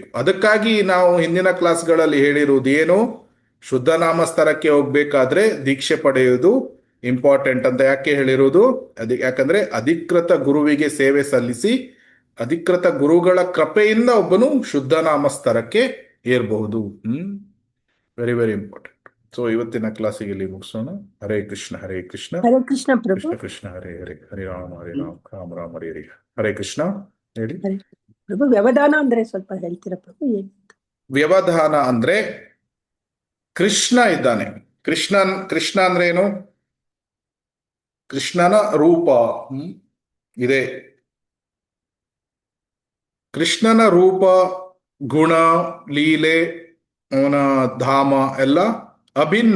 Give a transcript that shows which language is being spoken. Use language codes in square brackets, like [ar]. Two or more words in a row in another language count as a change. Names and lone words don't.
[kn] ಅದಕ್ಕಾಗಿ ನಾವು ಹಿಂದಿನ ಕ್ಲಾಸ್ಗಳಲ್ಲಿ ಹೇಳಿರುವುದು ಏನು, ಶುದ್ಧ ನಾಮಸ್ತರಕ್ಕೆ ಹೋಗ್ಬೇಕಾದ್ರೆ ದೀಕ್ಷೆ ಪಡೆಯುವುದು ಇಂಪಾರ್ಟೆಂಟ್ ಅಂತ ಯಾಕೆ ಹೇಳಿರುವುದು, ಯಾಕಂದ್ರೆ ಅಧಿಕೃತ ಗುರುವಿಗೆ ಸೇವೆ ಸಲ್ಲಿಸಿ ಅಧಿಕೃತ ಗುರುಗಳ ಕೃಪೆಯಿಂದ ಒಬ್ಬನು ಶುದ್ಧ ನಾಮಸ್ತರಕ್ಕೆ ಏರ್ಬಹುದು. [en] very very important. [kn] ಸೊ ಇವತ್ತಿನ ಕ್ಲಾಸಿಗೆ ಇಲ್ಲಿ ಮುಗಿಸೋಣ. [sa] ಹರೇ ಕೃಷ್ಣ ಹರೇ ಕೃಷ್ಣ ಹರೇ ಕೃಷ್ಣ ಪ್ರಭು. ಕೃಷ್ಣ ಕೃಷ್ಣ ಹರೇ ಹರೇ, ಹರೇ ರಾಮ ಹರೇ ರಾಮ, ರಾಮ ರಾಮ ಹರೇ ಹರೇ. ಹರೇ ಕೃಷ್ಣ. [kn] ಹೇಳಿ ಪ್ರಭು, ವ್ಯವಧಾನ ಅಂದ್ರೆ ಸ್ವಲ್ಪ ಹೇಳ್ತೀರಾ ಪ್ರಭು? ಏನು? ವ್ಯವಧಾನ ಅಂದ್ರೆ ಕೃಷ್ಣ ಇದ್ದಾನೆ. ಕೃಷ್ಣ ಅಂದ್ರೆ ಏನು? ಕೃಷ್ಣನ ರೂಪ ಇದೆ. ಕೃಷ್ಣನ ರೂಪ, ಗುಣ, ಲೀಲೆ, ಅವನ ಧಾಮ ಎಲ್ಲ ಅಭಿನ್ನ.